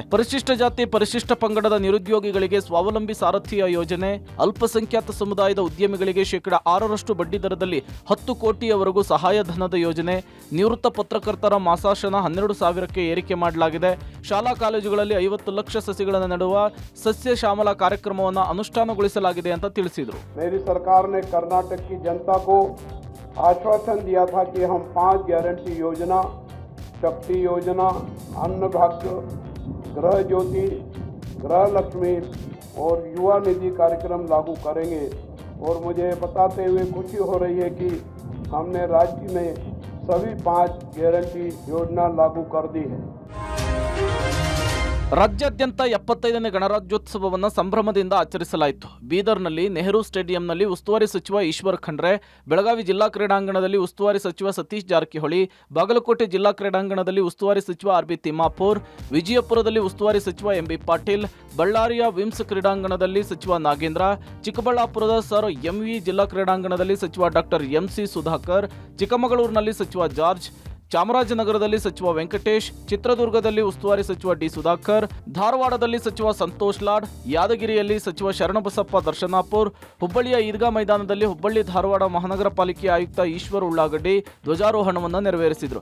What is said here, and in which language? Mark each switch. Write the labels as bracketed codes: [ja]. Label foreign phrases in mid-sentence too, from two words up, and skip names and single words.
[kn] ಪರಿಶಿಷ್ಟ ಜಾತಿ ಪರಿಶಿಷ್ಟ ಪಂಗಡದ ನಿರುದ್ಯೋಗಿಗಳಿಗೆ ಸ್ವಾವಲಂಬಿ ಸಾರಥಿಯ ಯೋಜನೆ, ಅಲ್ಪಸಂಖ್ಯಾತ ಸಮುದಾಯದ ಉದ್ಯಮಿಗಳಿಗೆ 6% ಬಡ್ಡಿ ದರದಲ್ಲಿ 10 ಕೋಟಿಯವರೆಗೂ ಸಹಾಯಧನದ ಯೋಜನೆ, ನಿವೃತ್ತ ಪತ್ರಕರ್ತರ ಮಾಸಾಶನ 12,000ಕ್ಕೆ ಏರಿಕೆ ಮಾಡಲಾಗಿದೆ. ಶಾಲಾ ಕಾಲೇಜುಗಳಲ್ಲಿ 50 ಲಕ್ಷ ಸಸಿಗಳನ್ನು ನೆಡುವ ಸಸ್ಯ ಶ್ಯಾಮಲ ಕಾರ್ಯಕ್ರಮವನ್ನು ಅನುಷ್ಠಾನಗೊಳಿಸಲಾಗಿದೆ ಅಂತ ತಿಳಿಸಿದರು. [hi] मेरी सरकार ने कर्नाटक की जनता को आश्वासन दिया था कि हम 5 गारंटी योजना, शक्ति योजना, अन्न भाग्य, गृह ज्योति, गृह लक्ष्मी और युवा निधि कार्यक्रम लागू करेंगे और मुझे बताते हुए खुशी हो रही है कि हमने राज्य में सभी 5 गारंटी योजना लागू कर दी है. [kn] ರಾಜ್ಯಾದ್ಯಂತ 75ನೇ ಗಣರಾಜ್ಯೋತ್ಸವವನ್ನು ಸಂಭ್ರಮದಿಂದ ಆಚರಿಸಲಾಯಿತು. ಬೀದರ್ನಲ್ಲಿ ನೆಹರು ಸ್ಟೇಡಿಯಂನಲ್ಲಿ ಉಸ್ತುವಾರಿ ಸಚಿವ ಈಶ್ವರ್ ಖಂಡ್ರೆ, ಬೆಳಗಾವಿ ಜಿಲ್ಲಾ ಕ್ರೀಡಾಂಗಣದಲ್ಲಿ ಉಸ್ತುವಾರಿ ಸಚಿವ ಸತೀಶ್ ಜಾರಕಿಹೊಳಿ, ಬಾಗಲಕೋಟೆ ಜಿಲ್ಲಾ ಕ್ರೀಡಾಂಗಣದಲ್ಲಿ ಉಸ್ತುವಾರಿ ಸಚಿವ ಆರ್.ಬಿ. ತಿಮ್ಮಾಪುರ್, ವಿಜಯಪುರದಲ್ಲಿ ಉಸ್ತುವಾರಿ ಸಚಿವ ಎಂ.ಬಿ. ಪಾಟೀಲ್, ಬಳ್ಳಾರಿಯ ವಿಮ್ಸ್ ಕ್ರೀಡಾಂಗಣದಲ್ಲಿ ಸಚಿವ ನಾಗೇಂದ್ರ, ಚಿಕ್ಕಬಳ್ಳಾಪುರದ ಸರ್ ಎಂವಿ ಜಿಲ್ಲಾ ಕ್ರೀಡಾಂಗಣದಲ್ಲಿ ಸಚಿವ ಡಾಕ್ಟರ್ ಎಂಸಿ ಸುಧಾಕರ್, ಚಿಕ್ಕಮಗಳೂರಿನಲ್ಲಿ ಸಚಿವ ಜಾರ್ಜ್, ಚಾಮರಾಜನಗರದಲ್ಲಿ ಸಚಿವ ವೆಂಕಟೇಶ್, ಚಿತ್ರದುರ್ಗದಲ್ಲಿ ಉಸ್ತುವಾರಿ ಸಚಿವ ಡಿ ಸುಧಾಕರ್, ಧಾರವಾಡದಲ್ಲಿ ಸಚಿವ ಸಂತೋಷ್ ಲಾಡ್, ಯಾದಗಿರಿಯಲ್ಲಿ ಸಚಿವ ಶರಣಬಸಪ್ಪ ದರ್ಶನಾಪುರ್, ಹುಬ್ಬಳ್ಳಿಯ ಈದ್ಗಾ ಮೈದಾನದಲ್ಲಿ ಹುಬ್ಬಳ್ಳಿ ಧಾರವಾಡ ಮಹಾನಗರ ಪಾಲಿಕೆ ಆಯುಕ್ತ ಈಶ್ವರ್ ಉಳ್ಳಾಗಡ್ಡಿ ಧ್ವಜಾರೋಹಣವನ್ನು ನೆರವೇರಿಸಿದರು.